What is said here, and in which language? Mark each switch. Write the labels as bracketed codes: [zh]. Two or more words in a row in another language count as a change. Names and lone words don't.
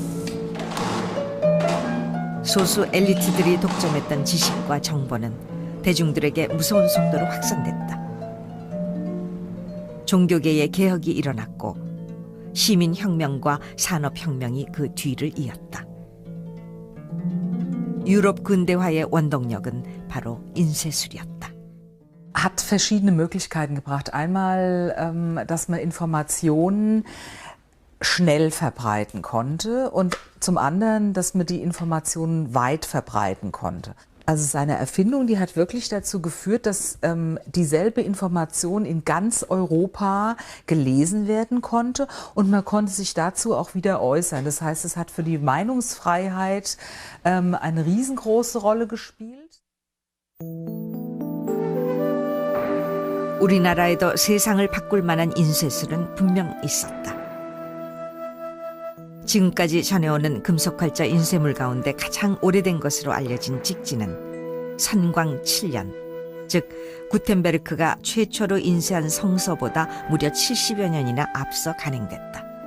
[ko] 소수 엘리트들이 독점했던 지식과 정보는 대중들에게 무서운 속도로 확산됐다. 종교계의 개혁이 일어났고 시민혁명과 산업혁명이 그 뒤를 i었다. 유럽 근대화의 원동력은 바로 인쇄술이었다. [de] Hat verschiedene Möglichkeiten gebracht. Einmal, dass man Informationen schnell verbreiten konnte und zum anderen, dass man die Informationen weit verbreiten konnte. Also seine Erfindung, die hat wirklich dazu geführt, dass dieselbe Information in ganz Europa gelesen werden konnte und man konnte sich dazu auch wieder äußern. Das heißt, es hat für die Meinungsfreiheit eine riesengroße Rolle gespielt. [ko] 우리나라에도 세상을 바꿀 만한 인쇄술은 분명 있었다. 지금까지 전해오는 금속활자 인쇄물 가운데 가장 오래된 것으로 알려진 직지는 선광 7년, 즉 구텐베르크가 최초로 인쇄한 성서보다 무려 70여 년이나 앞서 간행됐다.